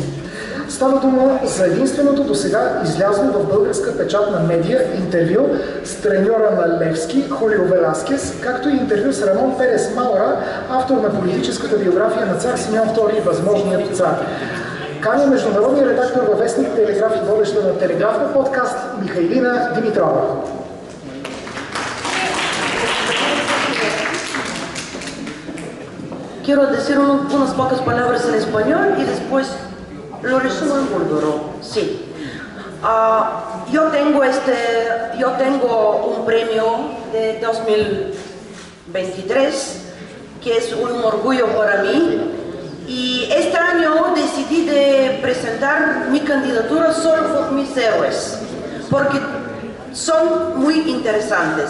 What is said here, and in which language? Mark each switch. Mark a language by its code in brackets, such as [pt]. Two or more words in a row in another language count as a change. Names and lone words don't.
[bg] Става дума за единственото досега излязло в българска печатна медия интервю с треньора на Левски, Хулио Веласкес, както и интервю с Рамон Перес Маура, автор на политическата биография на цар Симеон II, възможният цар. Каня международния редактор във вестник Телеграф и водеща на Телеграфна подкаст Михайлина Димитрова. [es] Quiero decir unas pocas palabras en español y después lo resumo en búlgaro. Sí. Yo tengo un premio de 2023 que es un orgullo para mí y este año decidí de presentar mi candidatura solo por mis héroes porque son muy interesantes.